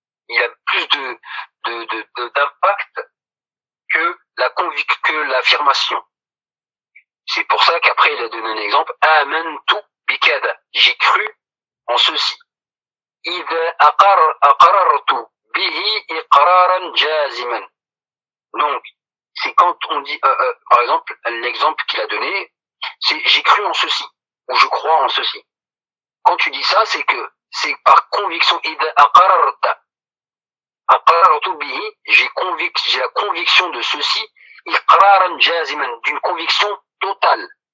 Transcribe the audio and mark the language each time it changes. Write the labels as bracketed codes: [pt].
[fr] Il y a plus de d'impact que l'affirmation. C'est pour ça qu'après il a donné un exemple. Amen tout bikada, j'ai cru en ceci. [ar] إذا أقررت به إقرارا جازما. [fr] Donc, c'est quand on dit, par exemple, l'exemple qu'il a donné, c'est j'ai cru en ceci, ou je crois en ceci. Quand tu dis ça, c'est que c'est par conviction. [ar] إذا أقررت به, [fr] j'ai la conviction de ceci, [ar] إقرارا جازما, [fr] d'une conviction totale.